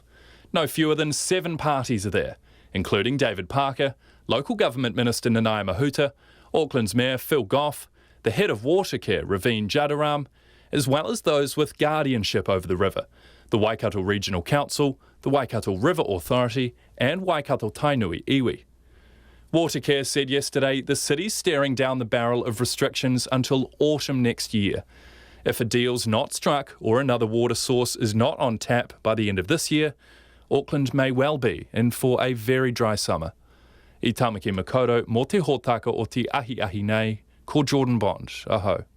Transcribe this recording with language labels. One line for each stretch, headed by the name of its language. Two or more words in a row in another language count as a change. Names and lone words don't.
English: No fewer than 7 parties are there, including David Parker, Local Government Minister Nanaia Mahuta, Auckland's Mayor Phil Goff, the head of Watercare Raveen Jadaram, as well as those with guardianship over the river, the Waikato Regional Council, the Waikato River Authority and Waikato Tainui iwi. Watercare said yesterday the city's staring down the barrel of restrictions until autumn next year. If a deal's not struck or another water source is not on tap by the end of this year, Auckland may well be in for a very dry summer.
Māori: I Tamaki Makaurau, mō te hōtaka o te ahi nei, ko Jordan Bond. Aho.